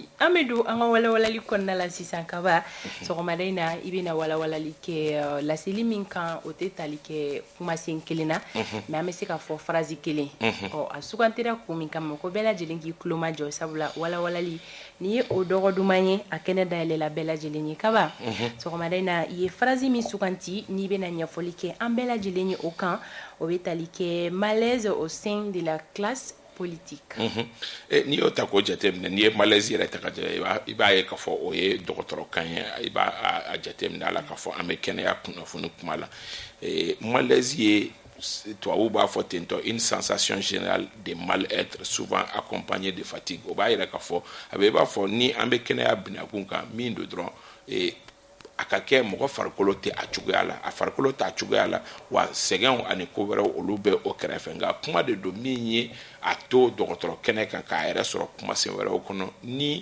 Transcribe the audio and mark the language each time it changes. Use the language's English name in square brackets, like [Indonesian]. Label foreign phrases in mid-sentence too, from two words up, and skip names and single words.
[Bambara] An bɛ don an ka walawalali kɔnɔna la sisan Kaba sɔgɔmada in na i bɛna walawalali kɛ laseli min kan o tɛ tali kɛ kumasen kelen na mais an bɛ se ka fɔ phrase kelen. A sugantira kun min kama ko bɛɛ lajɛlen k'i tulo majɔ sabula walawalali ni ye o dɔgɔ duman ye a kɛnɛ dayɛlɛla bɛɛ lajɛlen ye Kaba sɔgɔmada in na i ye phrase min suganti n'i bɛna ɲɛfɔli kɛ an bɛɛ lajɛlen ye o kan o bɛ tali kɛ [French] malaise au sein de la classe politique. [Bambara] N'i y'o ta k'o jateminɛ n'i ye malaise yɛrɛ ta ka jate i b'a ye k'a fɔ o ye dɔgɔtɔrɔkan ye i b'a jateminɛ a la k'a fɔ an bɛ kɛnɛya kunnafoni kuma la malaise ye tubabuw b'a fɔ tentɔ [French] une sensation générale de mal-être souvent accompagnée de fatigue [Bambara] o b'a yira k'a fɔ a bɛ i b'a fɔ ni an bɛ kɛnɛya binakun kan min don dɔrɔn a ka kɛ mɔgɔ farikolo tɛ a cogoya la a farikolo t'a cogoya la wa sɛgɛnw ani ko wɛrɛw olu bɛ o kɛrɛfɛ nka kuma de don min ye a to dɔgɔtɔrɔ kɛnɛ kan k'a yɛrɛ sɔrɔ kumasen wɛrɛw kɔnɔ ni